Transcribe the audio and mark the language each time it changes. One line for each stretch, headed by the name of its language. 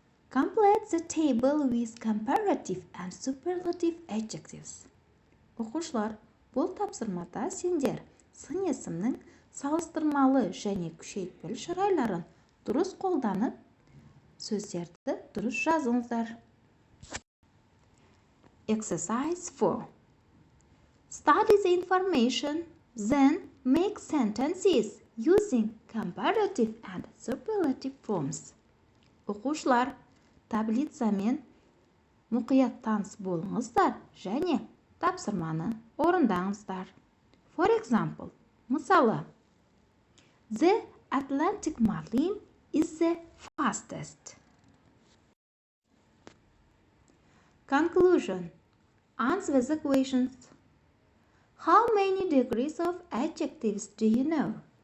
English: Complete the table with comparative and superlative adjectives.
Kazakh: Оқушылар, бұл тапсырмада сендер сын есімнің салыстырмалы және күшейтпелі шырайларын дұрыс қолданып, сөздерді дұрыс жазыңыздар.
English: Exercise 4. Study the information, then make sentences using comparative and superlative forms.
Kazakh: Оқушылар, таблицамен мұқият таныс болыңыздар және тапсырманы орындаңыздар.
English: For example, мысалы, The Atlantic Marlin is the fastest. Conclusion. Answer the questions. How many degrees of adjectives do you know?